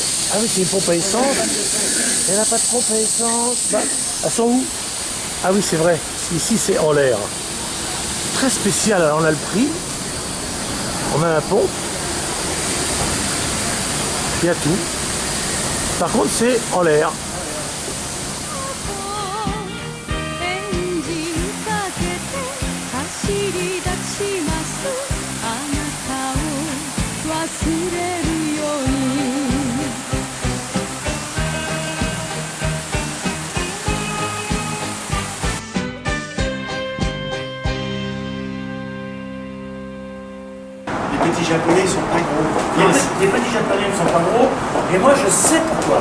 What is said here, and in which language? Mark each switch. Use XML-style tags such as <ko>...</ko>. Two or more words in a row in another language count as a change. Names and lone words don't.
<fr>Ah oui, c'est une pompe à essence. Il n'y en a pas de pompe à essence. Bah, elles sont où? Ah oui, c'est vrai. Ici, c'est en l'air. Très spécial. Alors, on a le prix. On a la pompe. Il y a tout. Par contre, c'est en l'air.</fr> <ja>エンジンかけて走り出しますあなたを忘れるように</ja> <fr>Les petits japonais, ils sont pas gros. Les petits japonais ne sont pas gros, et moi je sais pourquoi.</fr>